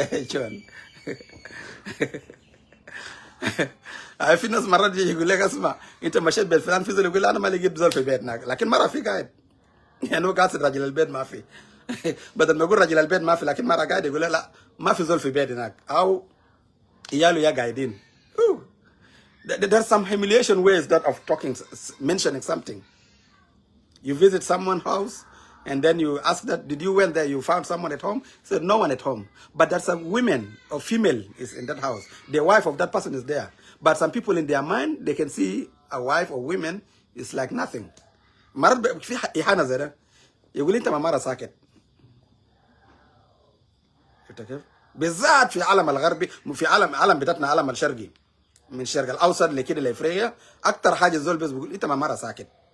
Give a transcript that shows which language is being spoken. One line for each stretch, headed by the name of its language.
Arabic: شلون؟ في ناس مرات يجي يقول لك اسمع انت مشيت بيت فلان في زول يقول انا ما لقيت زول في بيتنا، لكن مره في قاعد يعني هو قاصد راجل البيت ما في. بدل ما يقول راجل البيت ما في، لكن مره قاعد يقول لا ما في زول في بيت هناك او عياله يا قاعدين.
English: There's some humiliation ways that of talking, mentioning something. You visit someone's house and then you ask that, did you went there, you found someone at home? He said, no one at home. But there's some women or female is in that house. The wife of that person is there. But some people in their mind, they can see a wife or women is like nothing.
Arabic: مرات في إهانة زي ده يقول أنت ما مرة ساكت. شفت كيف؟ بالذات في العالم الغربي، في عالم بتاعتنا عالم الشرقي من الشرق الأوسط لكده لإفريقيا، أكتر حاجة الزول بس بيقول أنت ما مرة ساكت.